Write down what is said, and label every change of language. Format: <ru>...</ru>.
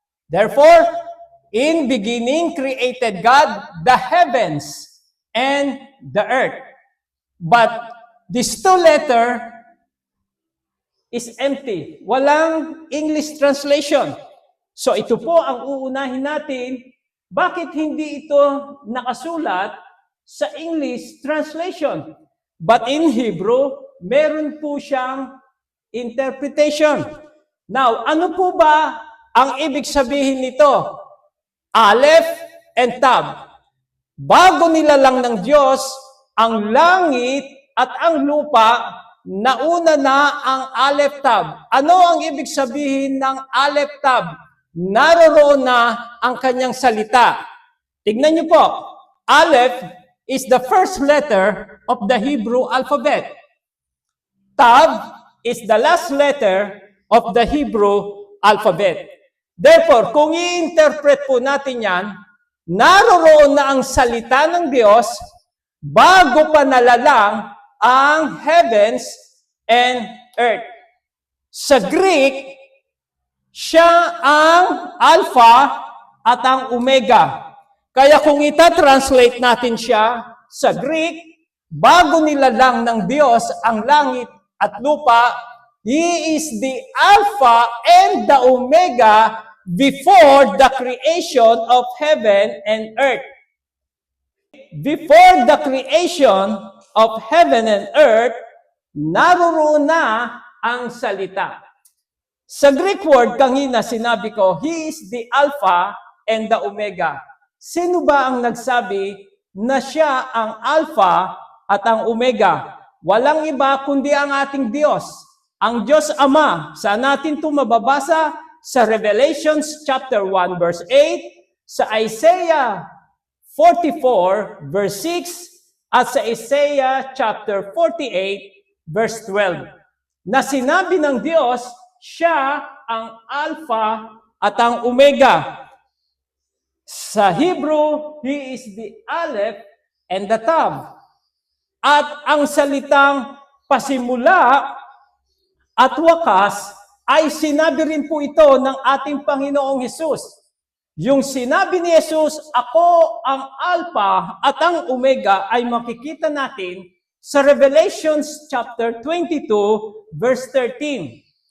<en>Therefore, in beginning created God the heavens and the earth. But this two letter is empty.</en> <tl>Walang English translation. So ito po ang uunahin natin. Bakit hindi ito nakasulat sa English translation?</tl> <en>But in Hebrew,</en> <tl>meron po siyang</tl> <en>interpretation.</en> <tl>Now, ano po ba ang ibig sabihin nito?</tl> <en>Aleph and Tav.</en> <tl>Bago nilalang ng Diyos ang langit at ang lupa, nauna na ang Aleph Tav. Ano ang ibig sabihin ng Aleph Tav? Naroroon na ang kanyang salita. Tignan niyo po.</tl> <en>Aleph is the first letter of the Hebrew alphabet. Tav is the last letter of the Hebrew alphabet.</en> <tl>Therefore, kung i-interpret po natin yan, naroroon na ang salita ng Diyos bago pa nalalang ang</tl> <en>heavens and earth.</en> <tl>Sa Greek, siya ang Alpha at ang Omega. Kaya kung ita-translate natin siya sa Greek, bago nilalang ng Diyos ang langit at lupa,</tl> <en>He is the Alpha and the Omega before the creation of heaven and earth. Before the creation of heaven and earth,</en> <tl>naroroon na ang salita.</tl> <en>Sa Greek word,</en> <tl>kanina sinabi ko,</tl> <en>He is the Alpha and the Omega.</en> <tl>Sino ba ang nagsabi na siya ang Alpha at ang Omega? Walang iba kundi ang ating Diyos. Ang Diyos Ama. Saan natin ito mababasa? Sa Revelations chapter 1 verse 8, sa Isaiah 44 verse 6, at sa Isaiah chapter 48 verse 12. Na sinabi ng Diyos, siya ang Alpha at ang Omega.</tl> <en>Sa Hebrew, He is the Aleph and the Tav.</en> <tl>At ang salitang pasimula at wakas ay sinabi rin po ito ng ating Panginoong Hesus. Yung sinabi ni Hesus, ako ang Alpha at ang Omega, ay makikita natin sa Revelations chapter 22 verse 13.</tl>